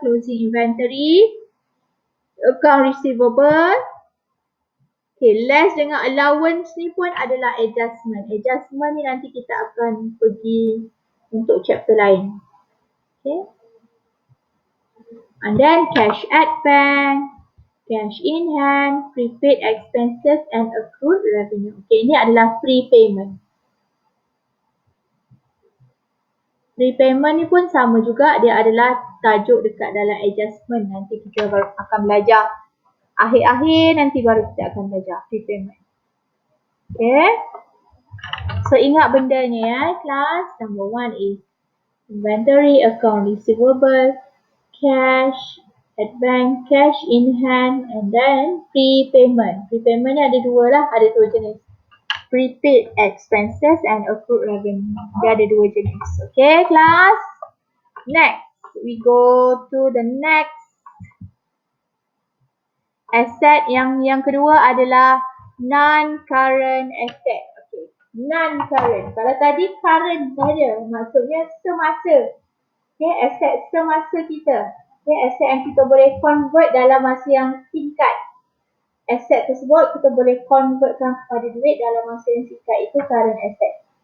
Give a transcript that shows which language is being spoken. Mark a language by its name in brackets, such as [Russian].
[English] Closing inventory, account receivable. [Malay] Okay, less dengan allowance ni pun adalah adjustment. Adjustment ni nanti kita akan pergi untuk chapter lain. Okay. [English] And then cash at bank, cash in hand, prepaid expenses and accrued revenue. [Malay] Okay, ini adalah prepayment. Prepayment ni pun sama juga, dia adalah tajuk dekat dalam adjustment. Nanti kita baru akan belajar. Akhir-akhir nanti baru kita akan belajar prepayment. Okay. So ingat benda ni class. [English] Number 1 is inventory, account receivable, cash at bank, cash in hand, and then prepayment. [Malay] Prepayment ni ada 2 lah, ada 2 jenis. Prepaid expenses and accrued revenue. Dia ada 2 jenis. Okay, class. [English] Next, we go to the next asset. [Malay] Yang kedua adalah non-current asset. Okay, non-current. Kalau tadi current saja, maksudnya semasa. Okay, asset semasa kita. Okay, asset yang kita boleh convert dalam masa yang singkat. Aset tersebut kita boleh convertkan kepada duit dalam masa yang singkat. Itu current asset.